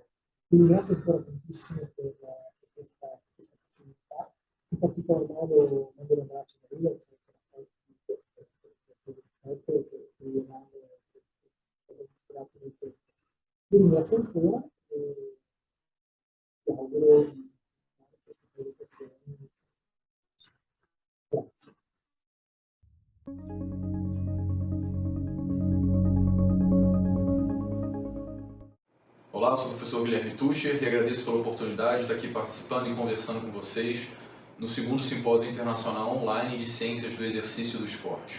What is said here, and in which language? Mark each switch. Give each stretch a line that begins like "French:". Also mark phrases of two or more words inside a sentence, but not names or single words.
Italian: Vi ringrazio ancora tantissimo per questa possibilità, in particolar modo mando un abbraccio a Maria che vi ringrazio ancora e vi auguro di fare queste presentazioni. Grazie.
Portuguese: Olá, eu sou o professor Guilherme Tucher e agradeço pela oportunidade de estar aqui participando e conversando com vocês no segundo Simpósio Internacional Online de Ciências do Exercício e do Esporte.